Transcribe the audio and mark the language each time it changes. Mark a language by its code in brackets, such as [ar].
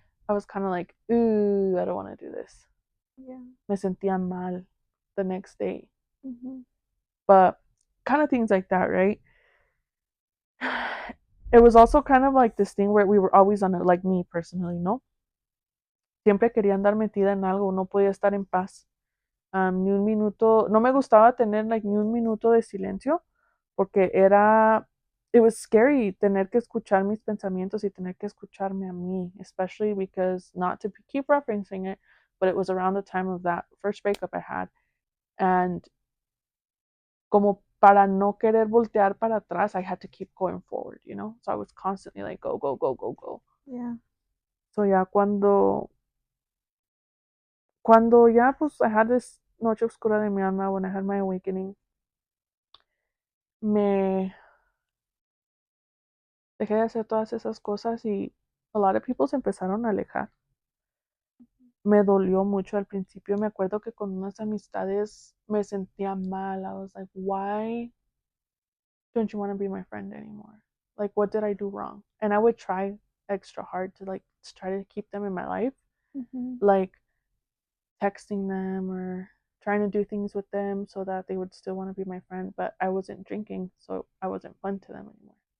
[en] I was kind of like, ooh, I don't want to do this. Yeah. [es] Me sentía mal [en] the next day. But kind of things like that, right? It was also kind of like this thing where we were always on it, like me personally, [es] ¿no? Siempre quería andar metida en algo, no podía estar en paz. Ni un minuto, no me gustaba tener like ni un minuto de silencio porque [en] it was scary [es] tener que escuchar mis pensamientos y tener que escucharme a mí, [en] especially because, not to keep referencing it, but it was around the time of that first breakup I had. And [es] como para no querer voltear para atrás, [en] I had to keep going forward, you know? So I was constantly like, go, go, go, go, go. Yeah. [es] So ya cuando ya pues [en] I had this [es] noche oscura de mi alma, [en] when I had my awakening, [es] me dejé de hacer todas esas cosas y [en] a lot of people [es] se empezaron a alejar. Me dolió mucho al principio. Me acuerdo que con unas amistades me sentía mal. [en] I was like, why don't you want to be my friend anymore? Like, what did I do wrong? And I would try extra hard to like try to keep them in my life. Like, texting them or trying to do things with them so that they would still want to be my friend, but I wasn't drinking, so I wasn't fun to them anymore.